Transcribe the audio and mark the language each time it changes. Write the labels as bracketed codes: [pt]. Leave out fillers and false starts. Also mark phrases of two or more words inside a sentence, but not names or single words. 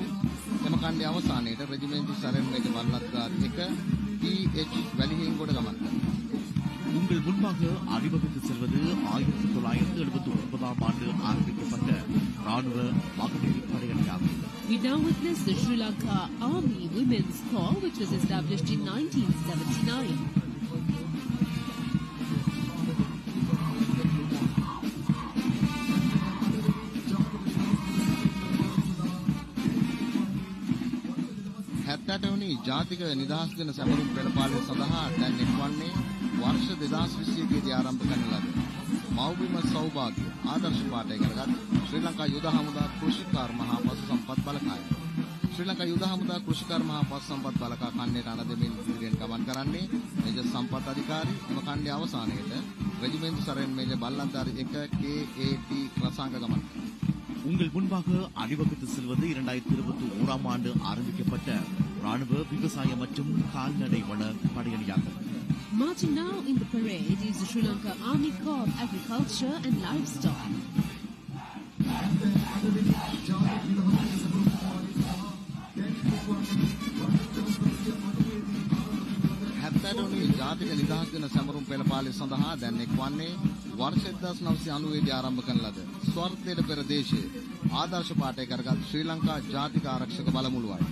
[si] එම ඛණ්ඩයේ අවසානයේට රෙජිමෙන්තු සරෙන් මේජර් වල්ලත්දාර 1 PH වැලිහිංගොඩ ගමන් කරනවා. [ta] உங்கள் முன்பாக அணிவகுத்து செல்வது 1979ஆம் ஆண்டு ஆரம்பிக்கப்பட்ட ராணுவ மகளிர் படையணியாகும். [en] We now witness the Sri Lanka Army Women's Corps, which was established in 1979. [si] වෙනි ජාතික නිදහස් දින සැමරුම් පෙළපාලිය සඳහා දැන් එක්වන්නේ වර්ෂ 2021 දී ආරම්භ කරන ලද මෞබිම සෞභාග්‍ය ආදර්ශ පාඨය කරගත් ශ්‍රී ලංකා යුද හමුදා කෘෂිකාර මහා පශු සම්පත් බලකාය. ශ්‍රී ලංකා යුද හමුදා කෘෂිකාර මහා පශු සම්පත් බලකා ඛණ්ඩයට අනදෙමින් ඉදිරියෙන් ගමන් කරන්නේ මේජර් සම්පත් අධිකාරී. එම ඛණ්ඩයේ අවසානයේට රෙජිමෙන්තු සරෙන් මේජර් බල්ලන්දාරි 1 KAT රසාංග ගමන්. [ta] உங்கள் முன்பாக அணிவகுத்து செல்வது 2021ஆம் ஆண்டு ஆரம்பிக்கப்பட்ட ராணுவ விவசாய மற்றும் கால்நடை வள படையணியாகும். [en] Marching now in the parade is the Sri Lanka Army Corps of Agriculture and Livestock. [si] ජාතික නිදහස් දින සැමරුම් පෙළපාලිය සඳහා දැන් එක්වන්නේ වර්ෂ 1990 දී ආරම්භ කරන ලද ස්වර්ණේල ප්‍රදේශයේ ආදර්ශ පාඨය කරගත් ශ්‍රී ලංකා ජාතික ආරක්ෂක බලමුළුවයි.